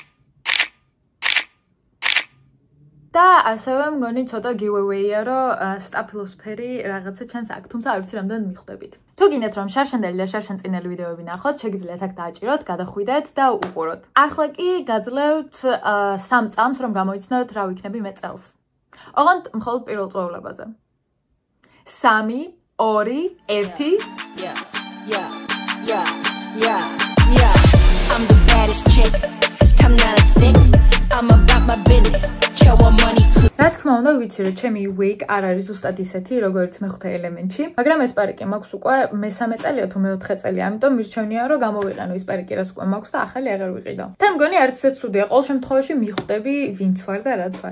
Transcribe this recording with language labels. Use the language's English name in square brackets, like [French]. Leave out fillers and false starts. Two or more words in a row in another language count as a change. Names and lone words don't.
[Georgian] და ასევე მგონი ცოტა giveaway-ია, რომ სტაფილოსფერი რაღაცა ჩანს აქ, თუმცა არ ვიცი რამდენ მიხვდებით. თუ გინდათ რომ შარშანდელი და შარშანწინელი ვიდეოები ნახოთ, შეგიძლიათ აქ დააჭიროთ, გადახვიდეთ და უყუროთ. ახლა კი გაძლევთ 3 წამს რომ გამოიცნოთ რა ვიქნები მე წელს. ოღონდ მხოლოდ პირველ წვეულებაზე. 3, 2, 1. [English] I'm the baddest chick. I'm not a thick. I'm about my business. [Georgian] რა თქმა უნდა ვიცი რომ ჩემი wig არ არის ზუსტად ისეთი როგორც მეხუთე ელემენტში, მაგრამ ეს პარიკი მაქვს უკვე მესამე წელია თუ მეოთხე წელია, ამიტომ მირჩევნია რომ გამოვიყენო ის პარიკი რაც უკვე მაქვს და ახალი აღარ ვიყიდო. და მგონი არც ისე ცუდია, ყოველ შემთხვევაში მიხვდები ვინც ვარ და რაც ვარ.